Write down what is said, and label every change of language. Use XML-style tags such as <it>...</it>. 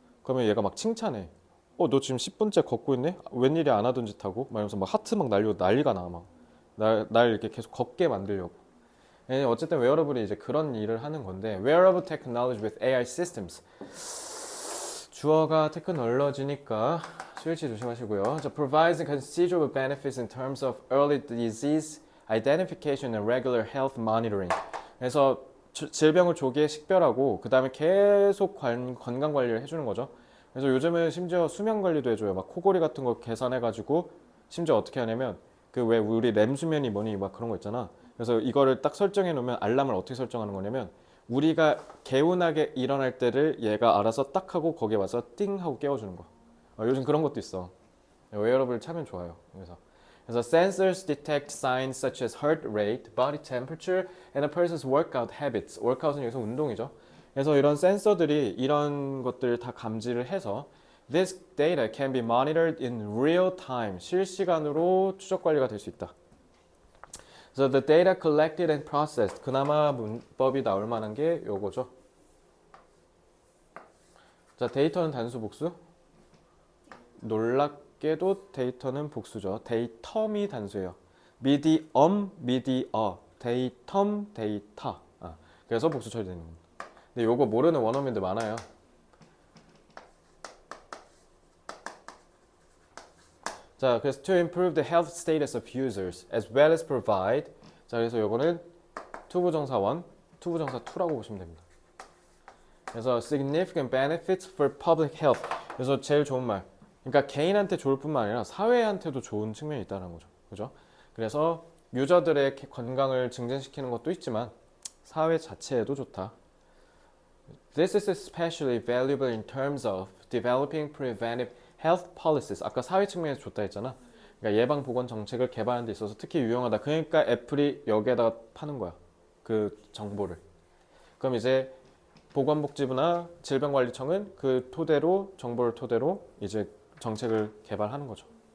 <ko>그러면 얘가 막 칭찬해. 너 지금 10분째 걷고 있네? 웬일이 안 하던 짓 하고? 막 이러면서 막 하트 막 날리고 난리가 나, 막. 날 이렇게 계속 걷게 만들려고. 어쨌든 웨어러블이 이제 그런 일을 하는 건데,</ko> <en>wearable technology with AI systems.</en> <ko>주어가 테크놀로지니까 스위치 조심하시고요.</ko> <en>자, provides considerable benefits in terms of early disease identification and regular health monitoring.</en> <ko>그래서 질병을 조기에 식별하고 그 다음에 계속 건강 관리를 해주는 거죠. 그래서 요즘은 심지어 수면 관리도 해줘요. 막 코골이 같은 거 계산해가지고 심지어 어떻게 하냐면 그 왜 우리 렘 수면이 뭐니 막 그런 거 있잖아. 그래서 이거를 딱 설정해 놓으면 알람을 어떻게 설정하는 거냐면 우리가 개운하게 일어날 때를 얘가 알아서 딱 하고 거기에 와서 띵 하고 깨워주는 거. 요즘 그런 것도 있어. 웨어러블 차면 좋아요.</ko> <en>그래서 sensors detect signs such as heart rate, body temperature, and a person's workout habits.</en> <ko>workout은 여기서 운동이죠. 그래서 이런 센서들이 이런 것들을 다 감지를 해서</ko> <en>this data can be monitored in real time.</en> <ko>실시간으로 추적 관리가 될 수 있다.</ko> <en>So the data collected and processed.</en> <ko>그나마 문법이 나올 만한 게 요거죠. 자, 데이터는 단수 복수? 놀랍게도 데이터는 복수죠. 데이텀이 단수예요. 미디어, 데이텀, 데이터. 그래서 복수 처리되는 겁니다. 근데 요거 모르는 원어민들 많아요.</ko> <en>자, 그래서 to improve the health status of users as well as provide.</en> <ko>자, 그래서 요거는 투부정사 1, 투부정사 2라고 보시면 됩니다.</ko> <en>그래서 significant benefits for public health.</en> <ko>그래서 제일 좋은 말. 그러니까 개인한테 좋을 뿐만 아니라 사회한테도 좋은 측면이 있다는 거죠. 그죠? 그래서 유저들의 건강을 증진시키는 것도 있지만 사회 자체에도 좋다.</ko> <en>This is especially valuable in terms of developing preventive health policies.</en> <ko>아까 사회 측면에서 좋다 했잖아. 그러니까 예방 보건 정책을 개발하는 데 있어서 특히 유용하다. 그러니까 애플이 여기에다가 파는 거야. 그 정보를. 그럼 이제 보건복지부나 질병관리청은 그 토대로 정보를 토대로 이제 정책을 개발하는 거죠.</ko>